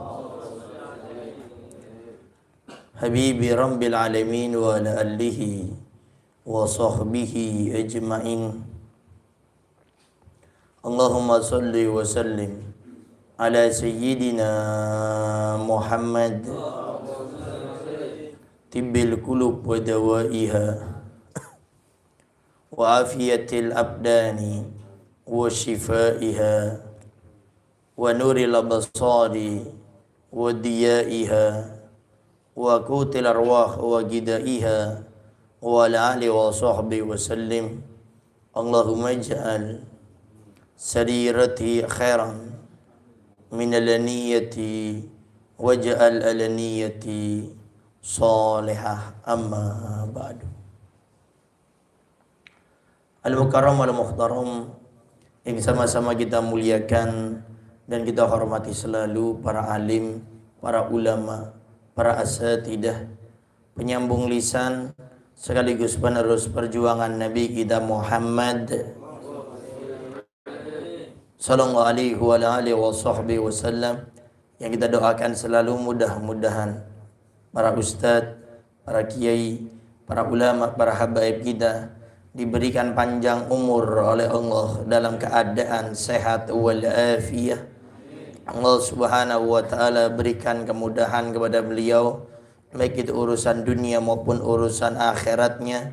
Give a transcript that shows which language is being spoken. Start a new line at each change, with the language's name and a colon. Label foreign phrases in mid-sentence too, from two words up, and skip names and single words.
Arabic: حبيب رب العالمين وعلى آله وصحبه أجمعين. اللهم صل وسلم على سيدنا محمد طب القلوب ودوائها وعافية الأبدان وشفائها ونور الأبصار وضيائها وقوت الأرواح وغذائها وعلى آله وصحبه وسلم. اللهم اجعل سريرتي خيرا من علانيتي واجعل علانيتي صالحة، أما بعد. المكرم والمحترم
Indonesian: yang sama-sama kita muliakan dan kita hormati selalu para alim, para ulama, para asatidah, penyambung lisan sekaligus penerus perjuangan Nabi kita Muhammad
Arabic: صلى الله عليه وعلى آله وصحبه وسلم,
Indonesian: yang kita doakan selalu mudah-mudahan para ustadz, para kiai, para ulama, para habaib kita diberikan panjang umur oleh Allah dalam keadaan sehat walafiat. Allah
Arabic: سبحانه وتعالى
Indonesian: berikan kemudahan kepada beliau, baik itu urusan dunia maupun urusan akhiratnya.